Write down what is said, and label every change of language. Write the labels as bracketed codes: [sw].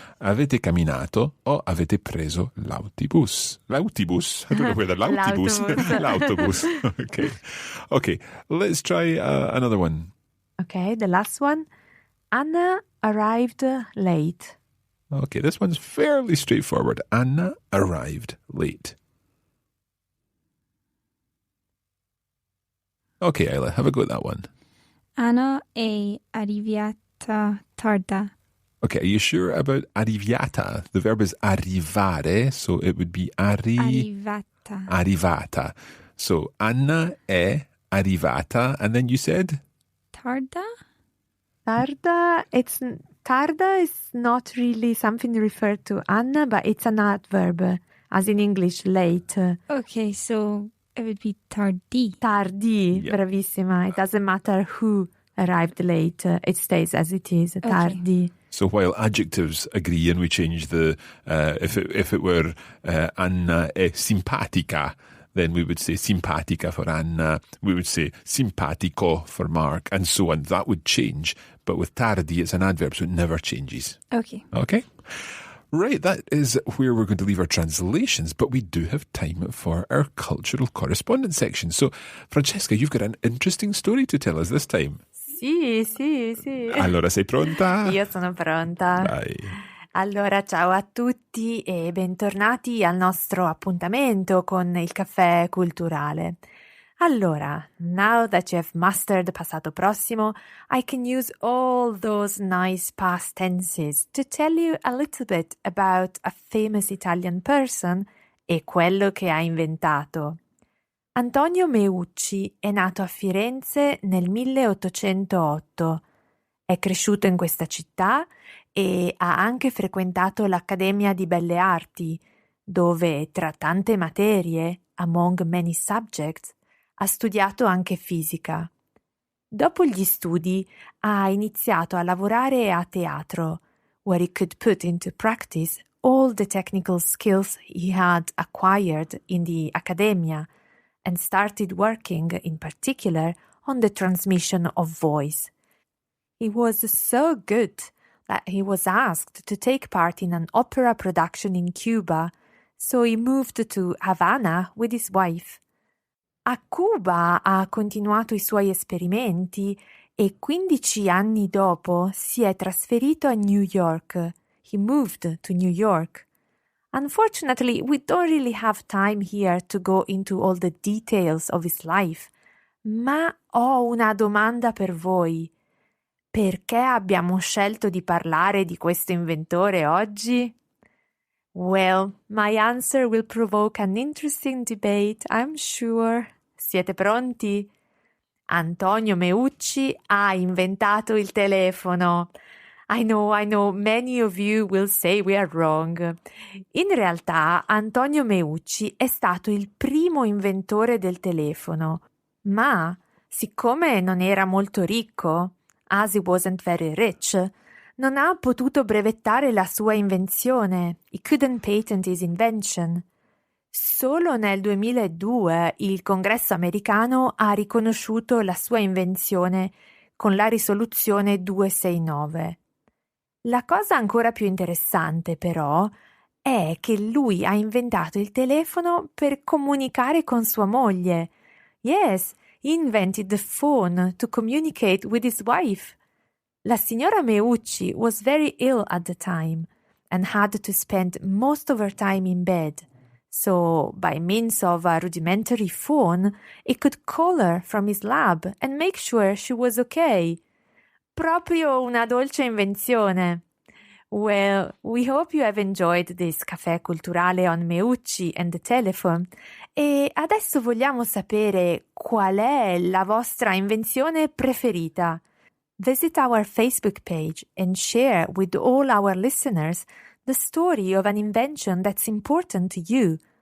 [it] Avete camminato o avete preso l'autobus. [en] L'autobus. I don't know whether l'autobus. [it] L'autobus. L'autobus. [en] Okay, let's try another one. Okay, the last one. Anna arrived late. Okay, this one's fairly straightforward. Anna arrived late. Okay, Isla, have a go at that one. [it] Anna è arrivata tarda. [en] Okay, are you sure about arriviata? The verb is arrivare, so it would be [it] Arrivata. arrivata. [en] So [it] Anna è arrivata, [en] and then you said? [it] Tarda? [en] Tarda is not really something referred to Anna, but it's an adverb, as in English, late. Okay, so it would be tardi. [it] Tardi, [en] Yeah. [it] bravissima. [en] It doesn't matter who arrived late. It stays as it is, tardi. So while adjectives agree, and we change the, if it were [it] Anna è simpatica, [en] then we would say simpatica for Anna, we would say simpatico for Mark, and so on. That would change. But with tardi, it's an adverb, so it never changes. Okay. Okay? Right, that is where we're going to leave our translations, but we do have time for our cultural correspondence section. So, Francesca, you've got an interesting story to tell us this time. [it] Sì. Allora, sei pronta? Io sono pronta. Vai. Allora, ciao a tutti e bentornati al nostro appuntamento con il caffè culturale. Allora, [en] now that you have mastered passato prossimo, I can use all those nice past tenses to tell you a little bit about a famous Italian person [it] e quello che ha inventato. Antonio Meucci è nato a Firenze nel 1808. È cresciuto in questa città e ha anche frequentato l'Accademia di Belle Arti, dove, tra tante materie, [en] among many subjects, [it] ha studiato anche fisica. Dopo gli studi ha iniziato a lavorare a teatro, [en] where he could put into practice all the technical skills he had acquired in the Accademia, and started working in particular on the transmission of voice. He was so good that he was asked to take part in an opera production in Cuba, so he moved to Havana with his wife. [it] A Cuba ha continuato i suoi esperimenti e 15 anni dopo si è trasferito a New York. [en] He moved to New York. Unfortunately, we don't really have time here to go into all the details of his life, [it] ma ho una domanda per voi. Perché abbiamo scelto di parlare di questo inventore oggi? [en] Well, my answer will provoke an interesting debate, I'm sure. [it] Siete pronti? Antonio Meucci ha inventato il telefono. [en] I know, many of you will say we are wrong. [it] In realtà, Antonio Meucci è stato il primo inventore del telefono, ma siccome non era molto ricco, [en] as he wasn't very rich, [it] non ha potuto brevettare la sua invenzione. [en] He couldn't patent his invention. [it] Solo nel 2002 il Congresso americano ha riconosciuto la sua invenzione con la risoluzione 269. La cosa ancora più interessante, però, è che lui ha inventato il telefono per comunicare con sua moglie. [en] Yes, he invented the phone to communicate with his wife. [it] La signora [en] Meucci was very ill at the time and had to spend most of her time in bed. So, by means of a rudimentary phone, he could call her from his lab and make sure she was okay. [it] Proprio una dolce invenzione. [en] Well, we hope you have enjoyed this caffè culturale on Meucci and the telephone. [it] E adesso vogliamo sapere qual è la vostra invenzione preferita. [en] Visit our Facebook page and share with all our listeners the story of an invention that's important to you.